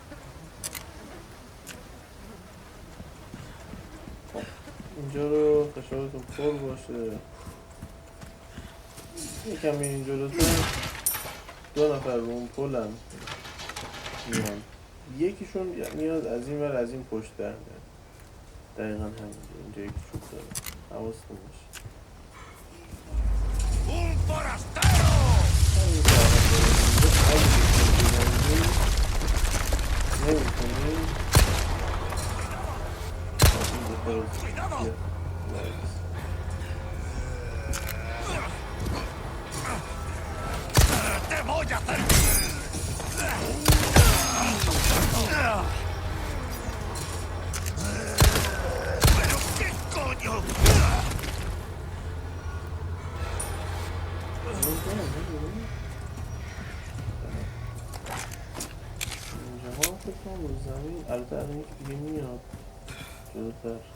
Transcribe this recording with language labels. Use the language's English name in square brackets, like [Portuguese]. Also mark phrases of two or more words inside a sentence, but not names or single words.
[Persian] خب اینجا رو فشارتون پر باشه یکم این جلوتر دو نفر رو اون پلن میان یکیشون میاد از این ور از این پشت در میاد دقیقا همینجا اینجا یکی چوب داره حواستون باشه [Spanish] ¡Un forastero! ¡Cuidado! ¡Te voy a hacer! ¿Pero qué coño? [Persian] اینجاها فکر کنم رو زمین البته الان یکی دیگه میاد جلوتر